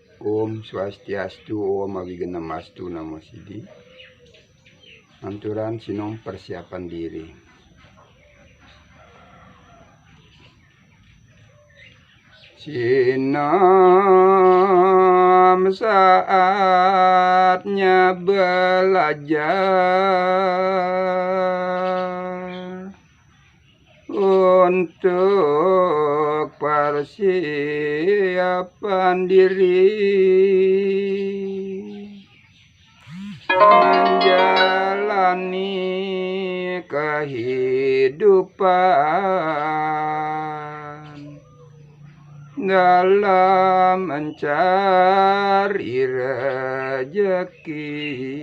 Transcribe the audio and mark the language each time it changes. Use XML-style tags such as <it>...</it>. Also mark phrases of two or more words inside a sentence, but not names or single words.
<sa>Om Swastiastu, Om Awigenamastu, Namo Sidi.</sa> <id>Anturan sinom persiapan diri. Sinom saatnya belajar untuk persiapan diri menjalani kehidupan dalam mencari rezeki.</id>